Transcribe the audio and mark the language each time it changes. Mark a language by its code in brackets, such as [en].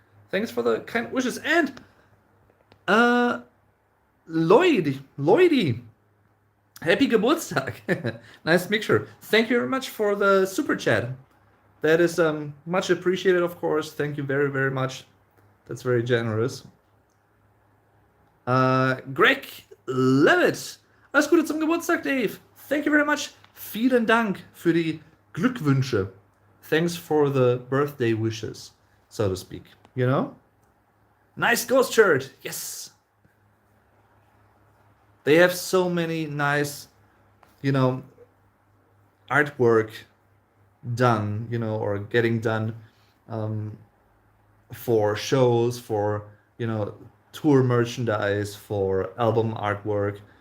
[en] Thanks for the kind wishes. And Lloydie, happy Geburtstag. Nice mixture. Thank you very much for the super chat. That is much appreciated, of course. Thank you very, very much. That's very generous. [de] Greg Levitt. Alles Gute zum Geburtstag, Dave. [en] Thank you very much. [de] Vielen Dank für die Glückwünsche. [en] Thanks for the birthday wishes, so to speak. You know? Nice ghost shirt. Yes. They have so many nice, you know, artwork done, or getting done um, for shows, for, tour merchandise, for album artwork.